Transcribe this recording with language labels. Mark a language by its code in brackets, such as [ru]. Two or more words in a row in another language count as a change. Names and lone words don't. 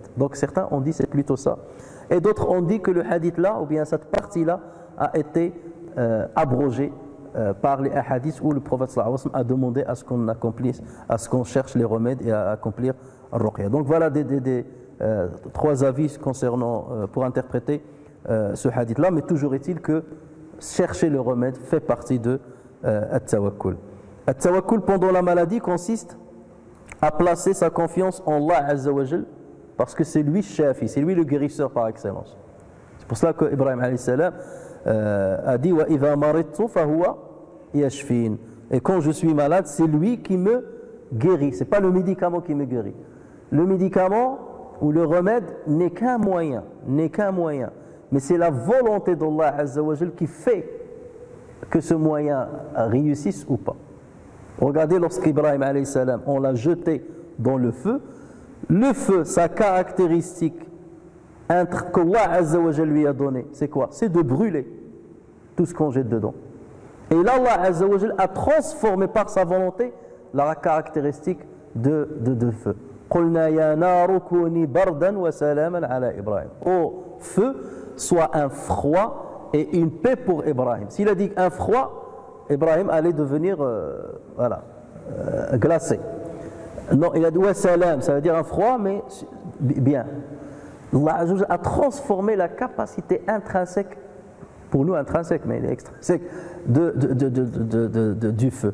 [fr] Donc certains ont dit c'est plutôt ça. Et d'autres ont dit que le hadith là, ou bien cette partie-là, a été abrogée par les hadiths où le prophète [ar] صلى الله عليه وسلم [fr] a demandé à ce qu'on accomplisse, à ce qu'on cherche les remèdes et à accomplir al-ruqya. Donc voilà trois avis concernant, pour interpréter ce hadith-là, mais toujours est-il que chercher le remède fait partie de at-tawakkul. At-tawakkul pendant la maladie consiste à placer sa confiance en Allah [ar] عز وجل, [fr] parce que c'est lui Shafi, c'est lui le guérisseur par excellence. C'est pour cela que Ibrahim [ar] عليه السلام [fr] a dit [ar] وإذا مرضت فهو يشفين. [fr] Et quand je suis malade, c'est lui qui me guérit. C'est pas le médicament qui me guérit. Le médicament ou le remède n'est qu'un moyen, mais c'est la volonté d'Allah [ar] عز وجل [fr] qui fait que ce moyen réussisse ou pas. Regardez lorsqu'Ibrahim [ar] عليه السلام, [fr] on l'a jeté dans le feu, sa caractéristique qu'Allah [ar] عز وجل [fr] lui a donné, c'est quoi? C'est de brûler tout ce qu'on jette dedans. Et là, Allah [ar] عز وجل [fr] a transformé par sa volonté la caractéristique de feu. [ar] قُلْنَا يَا نَارُ كُونِي بَرْدًا وَسَلَامًا عَلَى إِبْرَاهِيم. [fr] Ô feu, soit un froid et une paix pour Ibrahim. S'il a dit un froid, Ibrahim allait devenir glacé. Non, il a dit [ar] وسلام, [fr] ça veut dire un froid, mais bien. Allah [ar] عز وجل [fr] a transformé la capacité intrinsèque, pour nous intrinsèque, mais elle est extrinsèque, du feu.